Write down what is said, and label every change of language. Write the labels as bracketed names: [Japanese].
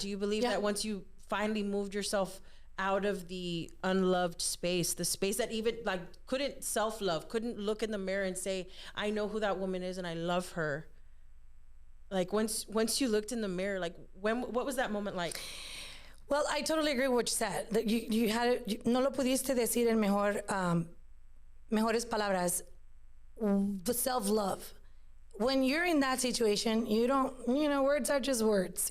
[English] Do you believe that once you finally moved yourself out of the unloved space, the space that even, like, couldn't self-love, couldn't look in the mirror and say, I know who that woman is and I love her. Like, once you looked in the mirror, like, what was that moment like? Well, I totally agree with what you said. That you [Spanish] no lo pudiste decir en mejores palabras. [English] The self-love. When you're in that situation, you don't, words are just words.